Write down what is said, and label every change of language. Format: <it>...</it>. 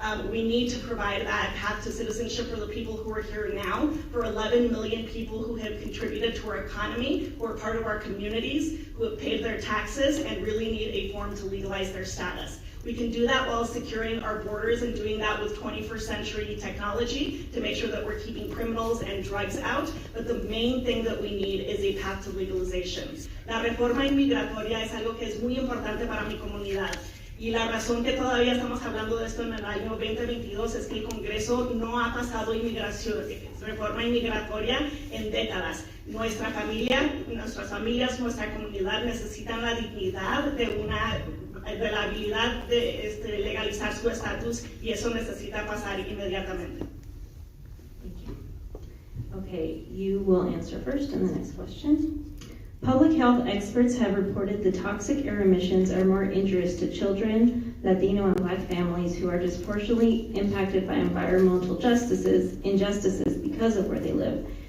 <en>We need to provide that path to citizenship for the people who are here now, for 11 million people who have contributed to our economy, who are part of our communities, who have paid their taxes and really need a form to legalize their status. We can do that while securing our borders and doing that with 21st century technology to make sure that we're keeping criminals and drugs out, but the main thing that we need is a path to legalization.</en> <es>La reforma inmigratoria es algo que es muy importante para mi comunidad. Y la razón que todavía estamos hablando de esto en el año 2022 es que el Congreso no ha pasado reforma inmigratoria en décadas. Nuestras familias, nuestra comunidad necesitan la dignidad de la habilidad de legalizar su estatus y eso necesita pasar inmediatamente.</es> <en>Thank you. Okay, you will answer first in the next question. Public health experts have reported the toxic air emissions are more injurious to children, Latino and Black families who are disproportionately impacted by environmental injustices because of where they live.</en>